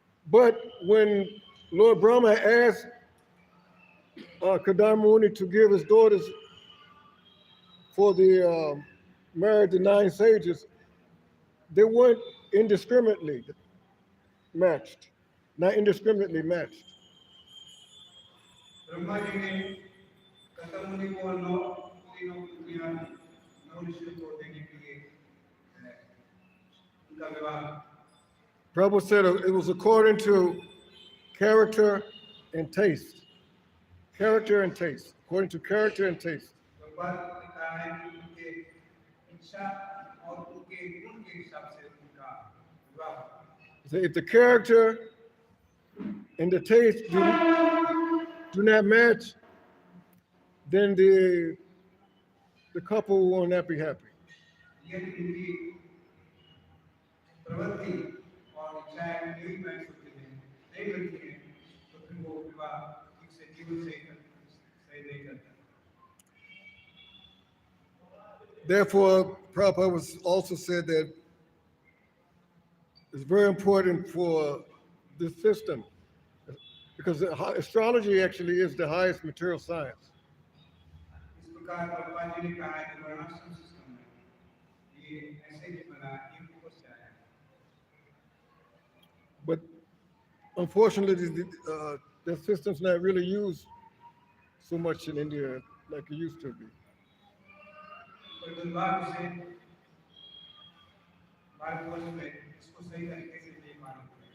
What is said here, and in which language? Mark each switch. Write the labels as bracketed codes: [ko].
[en] But when Lord Brahma asked Kadama Muni to give his daughters for the married the 9 sages, they weren't indiscriminately matched, not indiscriminately matched. [hi] Brahma ji ने कर्दमुनि को 9 पुत्रियां 9 ऋषियों को देने के लिए उनका विवाह। [en] Prabhu said it was according to character and taste. Character and taste. According to character and taste. [hi] भगवान ने कहा है कि उनके इच्छा और उनके गुण के हिसाब से उनका विवाह होगा। [en] So if the character and the taste do not match, then the couple will not be happy. [hi] यदि उनकी प्रवृत्ति और इच्छाएं नहीं मैच होती हैं, नहीं बनती हैं, तो फिर वो विवाह ठीक से जीवन से सही नहीं करता। [en] Therefore, Prabhupada was also said that it's very important for this system, because astrology actually is the highest material science. [hi] इस प्रकार भगवान जी ने कहा है कि वर्णाश्रम सिस्टम में ये ऐसे ही बना ये ऊपर से आया है। [en] But unfortunately, the system's not really used so much in India like it used to be. [hi] पर दुर्भाग्य से भारतवर्ष में इसको सही तरीके से नहीं माना गया।